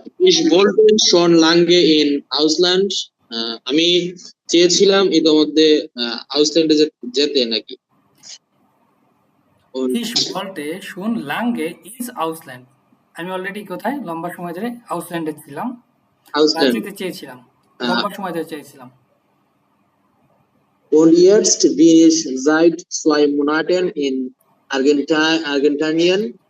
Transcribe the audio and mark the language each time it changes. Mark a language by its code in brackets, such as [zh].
[de] Ich wollte schon lange in Ausland. [bn] আমি চেয়েছিলাম ইতোমধ্যে আউসল্যান্ডে যেতে নাকি। [de] Ich wollte schon lange ins Ausland. [bn] আমি অলরেডি কোথায় লম্বা সময় ধরে আউসল্যান্ডে ছিলাম, [de] Ausland. [bn] যেতে চেয়েছিলাম, লম্বা সময় ধরে চেয়েছিলাম। [de] Und jetzt bin ich seit 2 Monaten in Argentinien.